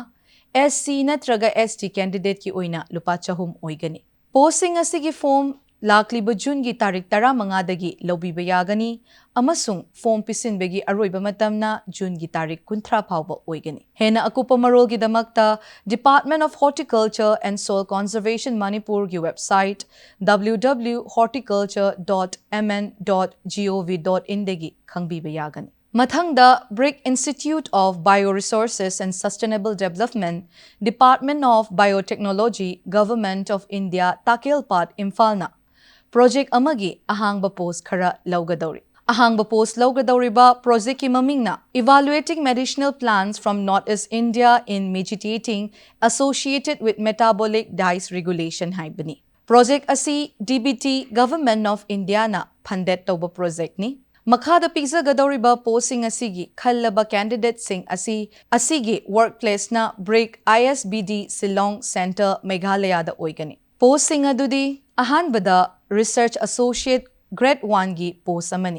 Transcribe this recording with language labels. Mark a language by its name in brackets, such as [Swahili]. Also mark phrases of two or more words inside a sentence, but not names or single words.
[Manipuri] SC natraga ST candidate ki oina lupa chahum oigani posting asigi form ꯂꯥꯛꯂꯤꯕ ꯖꯨꯟꯒꯤ ꯇꯥꯔꯤꯛ 15ꯗꯒꯤ ꯂꯧꯕꯤꯕ ꯌꯥꯒꯅꯤ ꯑꯃꯁꯨꯡ ꯐꯣꯔꯝ ꯄꯤꯁꯤꯟꯕꯒꯤ ꯑꯔꯣꯏꯕ ꯃꯇꯝꯅ ꯖꯨꯟꯒꯤ ꯇꯥꯔꯤꯛ 30 ꯐꯥꯎꯕ ꯑꯣꯏꯒꯅꯤ꯫ ꯍꯦꯟꯅ ꯑꯀꯨꯞꯄ ꯃꯔꯣꯜꯒꯤꯗꯃꯛꯇ Department of Horticulture and Soil Conservation Manipurꯒꯤ ꯋꯦꯕꯁꯥꯏꯠ www.horticulture.mn.gov.in ꯗꯒꯤ ꯈꯪꯕꯤꯕ ꯌꯥꯒꯅꯤ꯫ ꯃꯊꯪꯗ BRIC Institute of Bioresources and Sustainable Development, Department of Biotechnology, Government of India, Takelpat, Imphal na project amagi ahangba post khara lawgadawri. Ahangba post lawgadawriba project ki maming na [English] evaluating medicinal plants from Northeast India in mitigating associated with metabolic dyes regulation [Manipuri] haibani. Project asi DBT Government of India na funded tawba project ni. Makhada pigzagadawriba posting asigi khallaba candidate sing asigi workplace na BRIC ISBD Shillong Center Meghalaya da oigani. Posting adudi ahanbada [English] Research Associate Grade 1 [Manipuri] gi post amani.